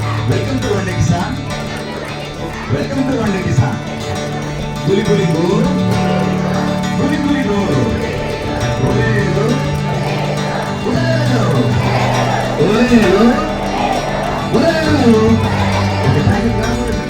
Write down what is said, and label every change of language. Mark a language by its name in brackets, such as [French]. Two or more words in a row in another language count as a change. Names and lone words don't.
[English] Welcome to One Day Kisan. Welcome to One Day Kisan. Guli guli go. Guli guli go. Ole go. Ole go. Ole go. Okay, thank you, guys.